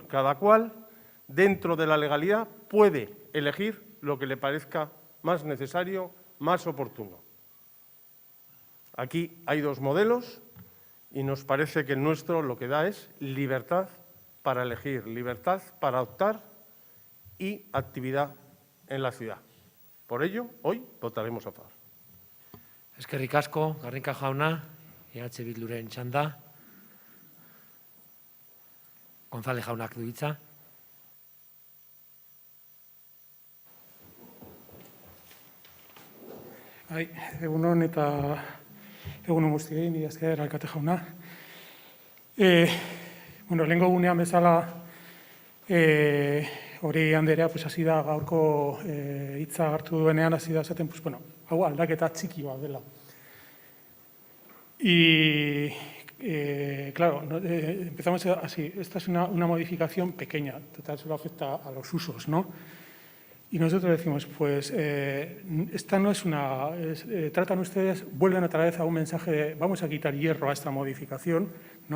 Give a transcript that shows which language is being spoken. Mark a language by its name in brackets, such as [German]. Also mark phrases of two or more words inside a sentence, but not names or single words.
[Spanish] Cada cual, dentro de la legalidad, puede elegir lo que le parezca más necesario, más oportuno. Aquí hay dos modelos y nos parece que el nuestro lo que da es libertad para elegir, libertad para optar y actividad en la ciudad. Por ello, hoy votaremos a favor. [Basque] Eskerrik asko, Garriga jauna, EH Bilduren txanda. González jaunak du hitza. Egunon eta egunon guztiei, mila esker alkate jauna. Lehengo gunean bezala, hori Anderea hasi da gaurko hitza hartu duenean, hasi da esaten, hau aldaketa txiki bat dela. [Spanish] Y, claro, empezamos así, esta es una modificación pequeña, total solo afecta a los usos, ¿no? Y nosotros decimos, pues, esta no es una… tratan ustedes, vuelven otra vez a un mensaje de vamos a quitar hierro a esta modificación, ¿no?